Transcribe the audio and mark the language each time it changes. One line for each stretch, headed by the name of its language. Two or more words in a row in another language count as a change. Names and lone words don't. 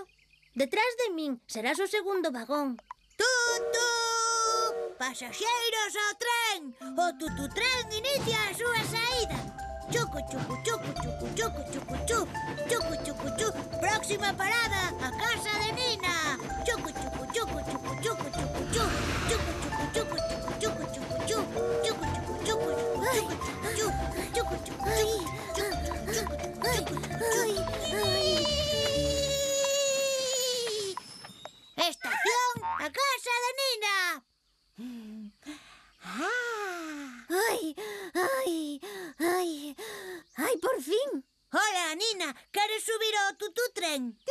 Galician: Detrás de min serás o segundo vagón. Tutu! Pasaxeiros ao tren! O tututren inicia a súa saída. Chucu, chucu, chucu, chucu, chucu, chucu, chucu, chucu, chucu, chucu. Próxima parada, a casa de Nina. Chucu, chucu, chucu, chucu, chucu, chucu, chucu, chucu, chucu, chucu, chucu, chucu, chucu, chucu, chucu, chucu, chucu, Ai, chucu, chucu, chucu, ai, ai. Estación, a casa de Nina. Ai, ai, ai, ai, por fin. Hola, Nina, queres subir ao tututren?